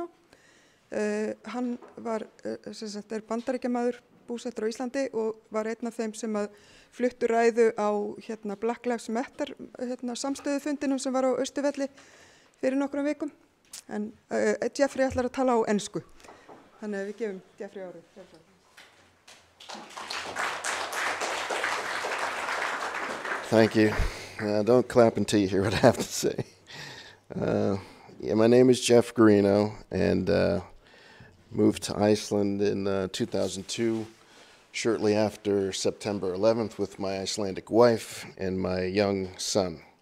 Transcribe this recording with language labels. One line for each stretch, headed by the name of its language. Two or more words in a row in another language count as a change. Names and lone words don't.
Icelandic: Hann var bandaríkjamaður búsettur á Íslandi og var einn af þeim sem fluttu ræðu á Black Lives Matter samstöðufundinum sem var á Austurvelli fyrir nokkrum vikum. En Jeffrey ætlar að tala á ensku. Þannig að við gefum Jeffrey orðið.
English: Thank you. Don't clap until you hear what I have to say. Yeah, my name is Jeff Guarino, and moved to Iceland in 2002, shortly after September 11th, with my Icelandic wife and my young son.